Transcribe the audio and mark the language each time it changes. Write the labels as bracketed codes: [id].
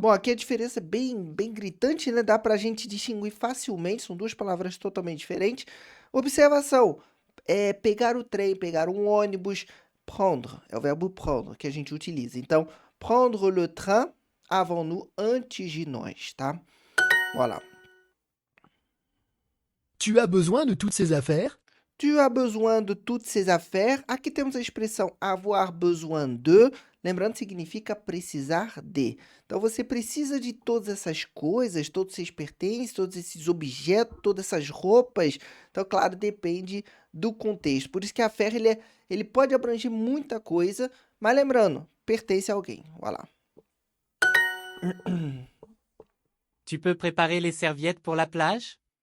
[pt] Bom, aqui a diferença é bem gritante, né? Dá pra gente distinguir facilmente, são duas palavras totalmente diferentes. Observação, pegar o trem, pegar um ônibus, prendre, é o verbo prendre que a gente utiliza. Então, [fr] prendre le train avant nous, [pt] antes de nós, tá? Voilà. [fr] Tu as besoin de toutes ces affaires? Tu as besoin de toutes ces affaires. [pt] Aqui temos a expressão avoir besoin de. Lembrando, significa precisar de. Então, você precisa de todas essas coisas, todos esses pertences, todos esses objetos, todas essas roupas. Então, claro, depende do contexto. Por isso que a affaire, ele pode abranger muita coisa, mas lembrando, pertence a alguém. [fr] Voilà. Tu peux préparer les serviettes pour la plage?